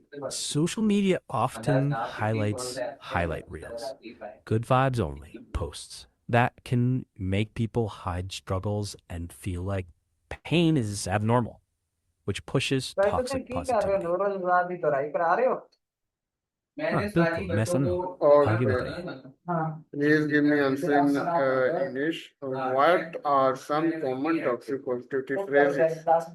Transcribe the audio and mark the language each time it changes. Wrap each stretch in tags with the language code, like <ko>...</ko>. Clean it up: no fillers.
<en>Social media often highlights highlight reels, good vibes only posts that can make people hide struggles and feel like pain is abnormal, which pushes toxic positivity.</en> <hi>हाँ बिल्कुल मैं समझ रहा हूँ आगे बताइए</hi> <en>Please give me answer in English. What are some common toxic positivity phrases?</en>